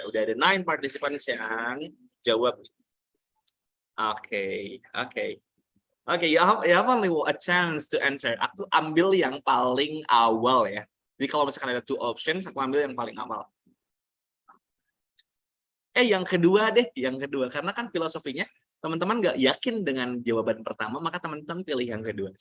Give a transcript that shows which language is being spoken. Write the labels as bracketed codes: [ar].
[id] Udah ada 9 partisipan yang jawab. [en] Oke, you have only a chance to answer. [id] Aku ambil yang paling awal ya. Jadi kalau misalkan ada 2 options, aku ambil yang paling awal. Yang kedua deh, karena kan filosofinya teman-teman nggak yakin dengan jawaban pertama, maka teman-teman pilih yang kedua.